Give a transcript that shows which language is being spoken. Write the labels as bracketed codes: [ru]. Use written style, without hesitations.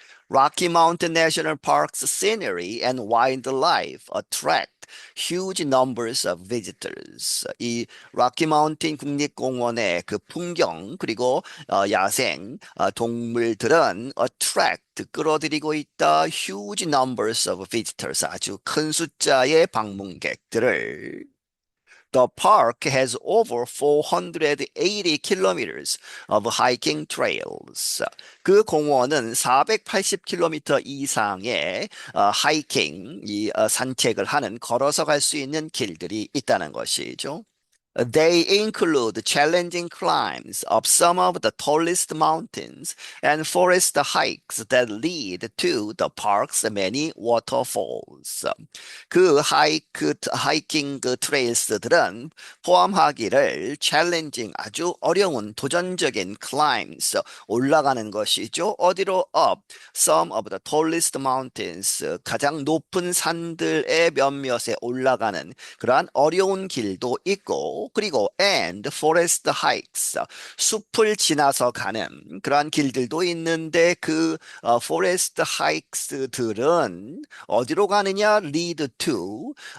[en] Rocky Mountain National Park's scenery and wildlife attract huge numbers of visitors. [ko] 이 Rocky Mountain 국립공원의 그 풍경 그리고 야생 동물들은 attract 끌어들이고 있다. [en] huge numbers of visitors [ko] 아주 큰 숫자의 방문객들을. [en] The park has over 480 kilometers of hiking trails. [ko] 그 공원은 480km 이상의 하이킹, 산책을 하는 걸어서 갈 수 있는 길들이 있다는 것이죠. [en] They include challenging climbs up some of the tallest mountains and forest hikes that lead to the park's many waterfalls. [ko] 그 하이킹 그 트레일스들은 포함하기를 challenging, 아주 어려운 도전적인 climbs, 올라가는 것이죠. 어디로 up? [en] Some of the tallest mountains, [ko] 가장 높은 산들의 몇몇에 올라가는 그러한 어려운 길도 있고 그리고 [en] and forest hikes [ko] 숲을 지나서 가는 그러한 길들도 있는데 그 forest hikes들은 어디로 가느냐 [en] lead to